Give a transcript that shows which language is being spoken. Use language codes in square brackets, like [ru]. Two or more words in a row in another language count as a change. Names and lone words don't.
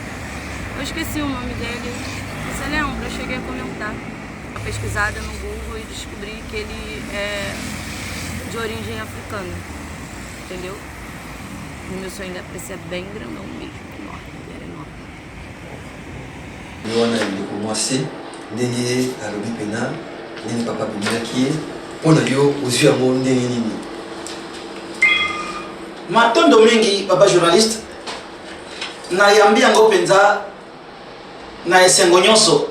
[pt] Eu esqueci o nome dele, você lembra? Eu cheguei a comentar uma pesquisada no Google e descobri que ele é de origem africana, entendeu? No meu sonho ainda parecia bem grandão mesmo, enorme, ele era enorme. [ln] Eu wana commencé, ndenge alobi pena, ndenge papa bimelaki ye, mpona yo ozwi yango ndenge nini? Matondo mingi, papa journaliste, nayambi yango penza na esengo nyonso.